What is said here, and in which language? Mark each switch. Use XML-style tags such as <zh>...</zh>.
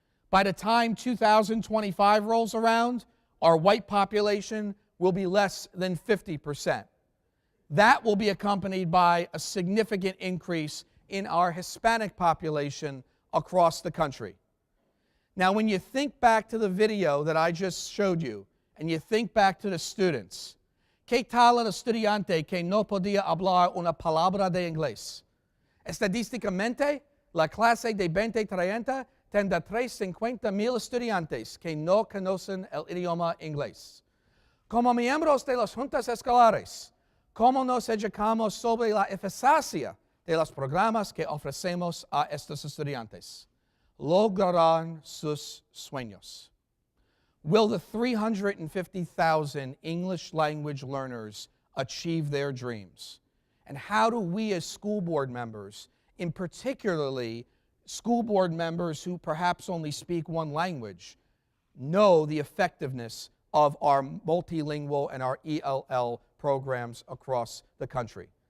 <en>By the time 2025 rolls around, our white population will be less than 50%. That will be accompanied by a significant increase in our Hispanic population across the country. Now, when you think back to the video that I just showed you, and you think back to the students,</en> <es>¿Qué tal el estudiante que no podía hablar una palabra de inglés? Estadísticamente, la clase de 2030 tendrá 350,000 estudiantes que no conocen el idioma inglés. Como miembros de las juntas escolares, ¿cómo nos educamos sobre la eficacia de los programas que ofrecemos a estos estudiantes? Lograrán sus sueños.</es> <en>Will the 350,000 English language learners achieve their dreams? And how do we as school board members, in particularly school board members who perhaps only speak one language, know the effectiveness of our multilingual and our ELL programs across the country?</en>